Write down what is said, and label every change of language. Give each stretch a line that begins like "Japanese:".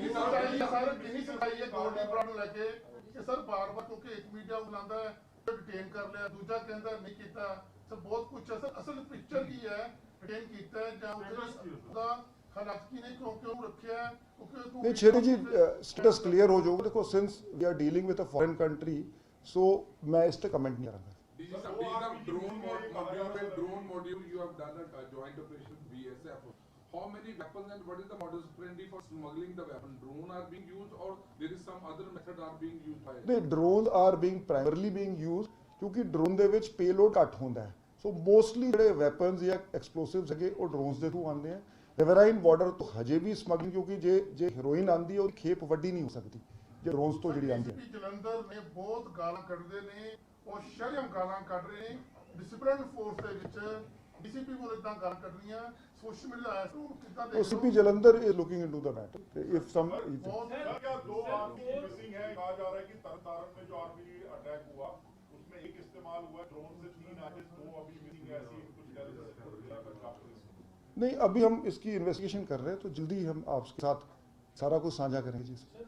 Punjabi: ਜਿੰਨੀ ਸਫਾਈ ਹੈ ਗੋਲਡੀ ਬਰਾਡ ਨੂੰ ਲੈ ਕੇ ਕਿ ਸਰ ਬਾਰ-ਬਾਰ ਕਿਉਂਕਿ ਇੱਕ ਮੀਡੀਆ ਬੁਲਾਉਂਦਾ ਹੈ ਡਿਟੇਨ ਕਰ ਲਿਆ, ਦੂਜਾ ਕਹਿੰਦਾ ਨਹੀਂ ਕੀਤਾ, ਸਰ ਬਹੁਤ ਕੁਝ ਹੈ। ਸਰ ਅਸਲ ਪਿਕਚਰ ਕੀ ਹੈ, ਡਿਟੇਨ ਕੀਤਾ ਹੈ ਜਾਂ ਉਹਦਾ ਹਾਲਾਤ ਕੀ ਨੇ, ਕਿਉਂ ਕਿਉਂ ਰੱਖਿਆ ਹੈ? ਨਹੀਂ ਛੇਤੀ ਜੀ ਸਟੇਟਸ ਕਲੀਅਰ ਹੋ ਜਾਊਗਾ। ਦੇਖੋ
English: since we are dealing with a foreign country,
Punjabi: ਸੋ ਮੈਂ ਇਸ ਤੇ ਕਮੈਂਟ ਨਹੀਂ ਕਰਾਂਗਾ।
English: drone module you have done a joint operation with BSF. How many weapons and what is the modus operandi for smuggling the weapon? Drone are being used or there is some other method are being used by? The drones are primarily being used
Punjabi: ਕਿਉਂਕਿ drone ਦੇ ਵਿੱਚ payload ਘੱਟ ਹੁੰਦਾ ਹੈ। ਸੋ mostly ਜਿਹੜੇ weapons ਜਾਂ ਐਕਸਪਲੋਸਿਵਸ ਹੈਗੇ ਉਹ ਡਰੋਨਸ ਦੇ ਥਰੂ ਆਉਂਦੇ ਆ। ਰਿਵਰਾਈਨ ਬਾਰਡਰ ਤੋਂ ਹਜੇ ਵੀ ਸਮਗਲਿੰਗ ਕਿਉਂਕਿ ਜੇ ਹੈਰੋਇਨ ਆਉਂਦੀ ਹੈ ਉਹਦੀ ਖੇਪ ਵੱਡੀ ਨਹੀਂ ਹੋ ਸਕਦੀ ਜੇ ਡਰੋਨਸ ਤੋਂ ਜਿਹੜੀ ਆਉਂਦੀ ਹੈ। ਜਲੰਧਰ ਨੇ ਬਹੁਤ ਗਾਲਾਂ ਕੱਢਦੇ ਨੇ, ਉਹ ਸ਼ਰਮ ਗਾਲਾਂ ਕੱਢ ਰਹੇ ਨੇ ਡਿਸਪਲਿਨ ਫੋਰਸ ਦੇ ਵਿੱਚ। ਡੀਸੀਪੀ ਕੋਲ ਇਦਾਂ ਗੱਲ ਕਰਨੀਆਂ ਸੋਸ਼ਲ ਮੀਡੀਆ ਆਇਆ ਸੀ ਕਿਦਾਂ ਦੇ
English: CP Jalandhar is looking into the matter. If some
Hindi: क्या 2 आरपीजी मिसिंग है? कहा जा रहा है कि तरनतारन में जो आरपीजी अटैक हुआ उसमें एक इस्तेमाल हुआ, ड्रोन से 3 आगे 2 अभी मिसिंग है, ऐसी कुछ नहीं। अभी हम इसकी इन्वेस्टिगेशन कर रहे हैं तो जल्दी हम आपके साथ सारा कुछ साझा करेंगे जी।